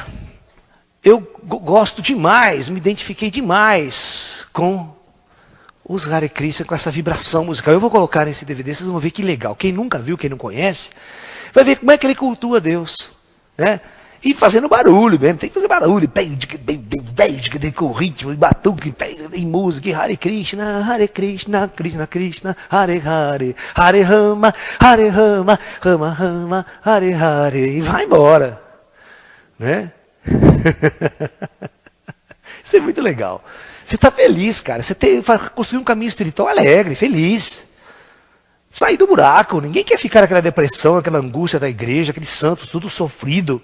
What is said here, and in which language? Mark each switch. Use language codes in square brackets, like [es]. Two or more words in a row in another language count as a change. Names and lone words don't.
[pt] Eu gosto demais, me identifiquei demais com os Hare Krishna, com essa vibração musical. Eu vou colocar nesse DVD, vocês vão ver que legal. Quem nunca viu, quem não conhece, vai ver como é que ele cultua Deus. Né? E fazendo barulho mesmo, tem que fazer barulho, com ritmo, e batuque, e música, e [sa] Hare Krishna, Krishna Krishna, Hare Hare, Hare Rama, Rama Rama, Hare Hare, [pt] e vai embora. Né? Isso é muito legal. Você está feliz, cara. Você vai construir um caminho espiritual alegre, feliz. Sair do buraco. Ninguém quer ficar naquela depressão, aquela angústia da igreja, aqueles santos, tudo sofrido.